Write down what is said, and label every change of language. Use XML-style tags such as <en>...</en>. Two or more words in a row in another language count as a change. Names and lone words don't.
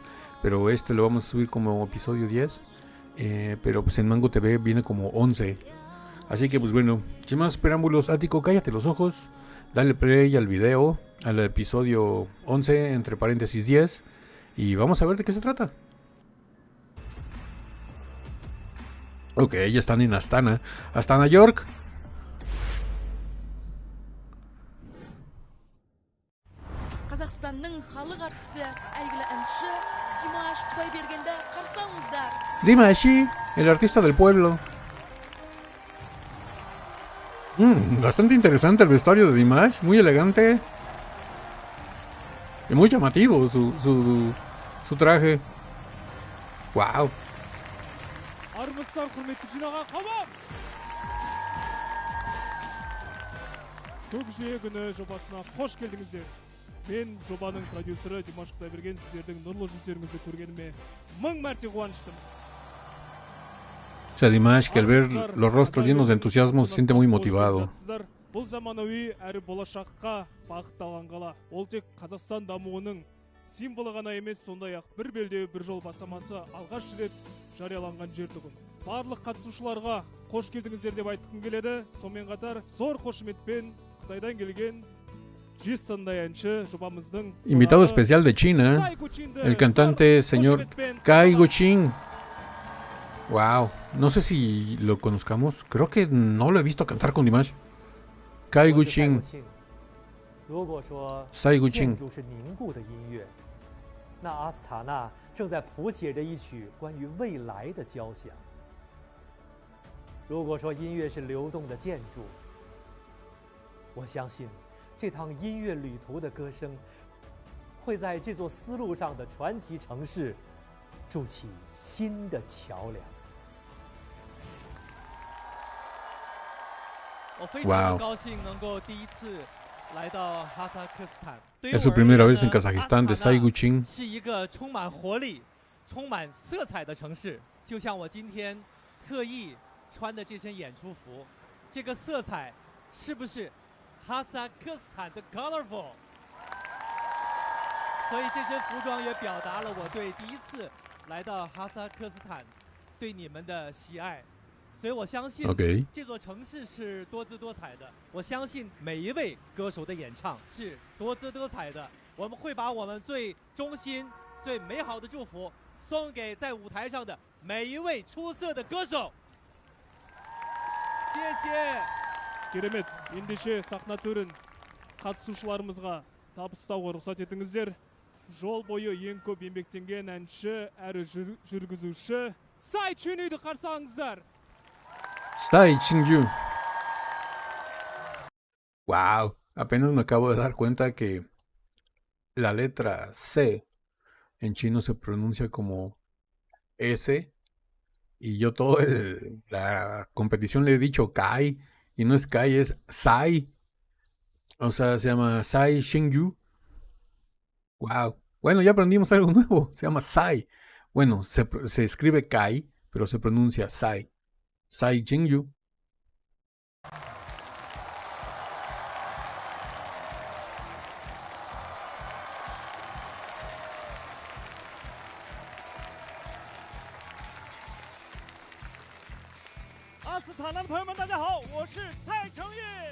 <es>Pero este lo vamos a subir como episodio 10. Pero pues en Mango TV viene como 11. Así que pues bueno, sin más preámbulos, Ático, cállate los ojos. Dale play al video, al episodio 11, entre paréntesis 10. Y vamos a ver de qué se trata. Ok, ya están en Astana. Astana, York.</es> <kk>Қазақстанның халық артисі, әйгілі әнші Димаш Құдайбергенді қарсы алыңыздар.</kk> <es>Dimashi, el artista del pueblo. Bastante interesante el vestuario de Dimash, muy elegante. Y muy llamativo su traje. Wow.</es> <kk>Армысыздар құрметті жинаған қабақ! Көкжиегі күні жобасына қош келдіңіздер. Мен жобаның продюсері Димаш Құдайберген, сіздердің нұрлы жүздеріңізді көргеніме мың мәрте қуаныштымын.</kk> <es>O sea, Dimash, que al ver los rostros llenos de entusiasmo se siente muy motivado.</es> <kk>Бұл заманауи әрі болашаққа бағытталған қала. Ол тек Қазақстан дамуының символы ғана емес, сондай-ақ бір белдеу бір жол бастамасы алғаш рет жарияланған жер тұғын. Барлық қатысушыларға қош келдіңіздер деп айтқым келеді. Сонымен қатар зор қошеметпен Қытайдан келген Джисондай әнші жобамыздың</kk> <es>Invitado especial de China, el cantante señor Cai Guqin. Wow, no sé si lo conozcamos, creo que no lo he visto cantar con Dimash. Cai Guqin,</es> <zh>如果说 Cai 建 Guqin. 筑是凝固的音乐，那阿斯塔纳正在谱写着一曲关于未来的交响。如果说音乐是流动的建筑，我相信这趟音乐旅途的歌声会在这座丝路上的传奇城市筑起新的桥梁。我非常高兴能够第一次来到哈萨克斯坦。对于</zh> <es>Es</es> <zh>我</zh> <es>su</es> <zh>而</zh> <es>primera</es> <zh>言</zh> <es>vez en</es> <zh>呢，</zh> <es>Kazajistán de</es> <zh>阿斯塔 Cai 纳 Guqin. 是一个充满活力、充满色彩的城市。就像我今天特意穿的这身演出服，这个色彩是不是哈萨克斯坦的 colorful？所以这身服装也表达了我对第一次来到哈萨克斯坦对你们的喜爱。所以我相信</zh> <es>Ok.</es> <zh>这座城市是多姿多彩的。我相信每一位歌手的演唱是多姿多彩的。我们会把我们最衷心、最美好的祝福送给在舞台上的每一位出色的歌手。谢谢。</zh> <kk>Керемет, ендеше сахна төрін қатысушыларымызға табыстауға рұқсат етіңіздер. Жол бойы ең көп еңбектенген әнші әрі жүргізуші Цай Чунюйді қарсы алыңыздар.</kk> <es>Cai Qingyu. Wow, apenas me acabo de dar cuenta que la letra C en chino se pronuncia como S y yo toda la competición le he dicho Kai y no es Kai, es Sai. O sea, se llama Cai Qingyu. Wow. Bueno, ya aprendimos algo nuevo. Se llama Sai. Bueno, se escribe Kai, pero se pronuncia Sai. Cai Qingyu.</es> <zh>阿斯塔纳的朋友们，大家好，我是蔡成玉。</zh>